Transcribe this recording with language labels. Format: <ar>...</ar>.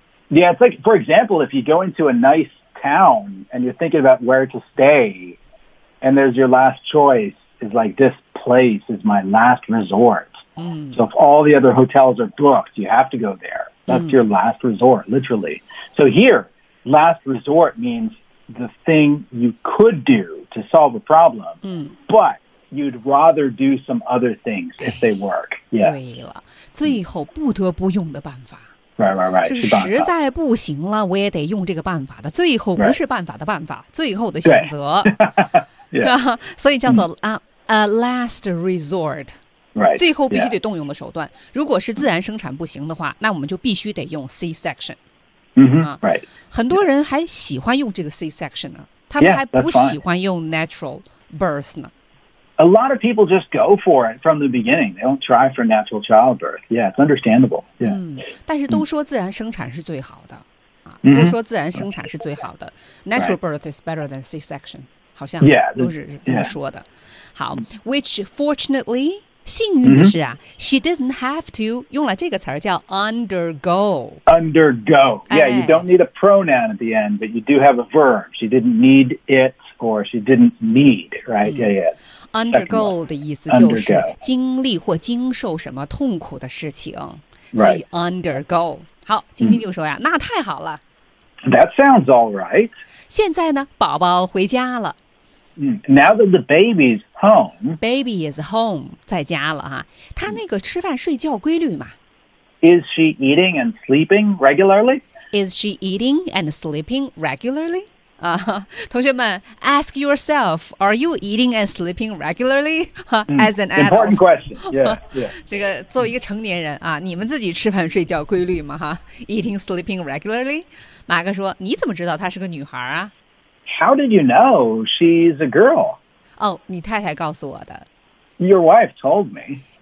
<en>？Yeah, it's like for example, if you go into a nice town and you're thinking about where to stay, and there's your last choice is like this place is my last resort.、So if all the other hotels are booked, you have to go there. That's your last resort, literally. So here, last resort means. The thing you could do to solve a problem, but you'd rather do some other things if they work. Yeah.</en> <zh>对了，最后不得不用的办法。</zh> <en>Right.</en> <zh>是实在不行了，我也得用这个办法的。最后不是办法的办法，</zh> <en>right.</en> <zh>最后的选择。</zh> <en>Yeah.</en> <zh>所以叫做</zh> <en>a last resort. Right.</en> <zh>最后必须得动用的手段。如果是自然生产不行的话，那我们就必须得用 C-section.</zh> <en>Right.</en> <zh>很多人还喜欢用这个 C-section 呢，他们还不喜欢用 natural birth 呢。</zh> <en>A lot of people just go for it from the beginning. They don't try for natural childbirth. Yeah, it's understandable. Yeah.</en> <zh>但是都说自然生产是最好的。 Mm-hmm. 都说自然生产是最好的。</zh> <en>Natural birth is better than C-section.</en> <zh>好像都是这么说的。</zh> <en>好，which fortunately,</en> <zh>幸运的是啊，</zh> <en>she didn't have to,</en> <zh>用了这个词儿叫</zh> <en>undergo. Undergo. Yeah, you don't need a pronoun at the end, but you do have a verb. She didn't need it. Or she didn't need, right? Yeah, yeah.</en> <zh>Undergo 的意思就是经历或经受什么痛苦的事情。</zh> <en>Right.</en> <zh>所以 undergo. 好，晶晶就说呀，那太好了。</zh> <en>That sounds all right.</en> <zh>现在呢，宝宝回家了。</zh> <en>Now that the baby's home. Baby is home,</en> <zh>在家了哈。他那个吃饭睡觉规律吗？</zh> <en>Is she eating and sleeping regularly? Is she eating and sleeping regularly?</en> <zh>同学们</zh> <en>ask yourself, are you eating and sleeping regularly as an adult? Important question, yeah, yeah.</en> <zh>这个作为一个成年人啊，你们自己吃饭睡觉规律吗？</zh> <en>哈 ，eating, sleeping regularly.</en> <zh>马哥说，你怎么知道她是个女孩啊</zh> <en>？How did you know she's a girl?</en> <zh>哦，你太太告诉我的。</zh> <en>Your wife told me.</en>